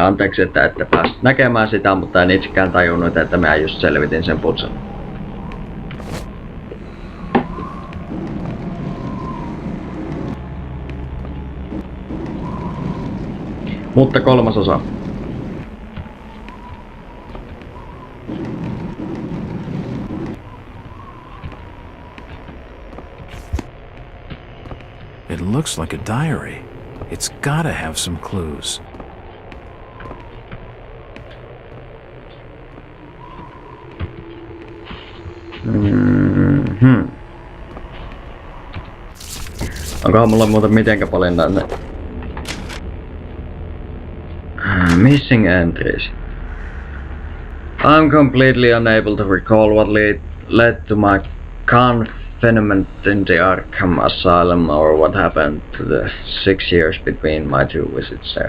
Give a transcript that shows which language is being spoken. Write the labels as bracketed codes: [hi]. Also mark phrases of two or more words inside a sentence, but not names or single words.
[fi] Anteeksi, että ette päässyt näkemään sitä, mutta en itsekään tajunnut, että mä just selvitin sen putsan. Mutta kolmas osa. [en] It looks like a diary. It's gotta have some clues. [fi] Onkohan mulla muuten mitenkä paljon tänne? [en] Missing entries. I'm completely unable to recall what led to my confinement in the Arkham Asylum or what happened to the 6 years between my two visits there.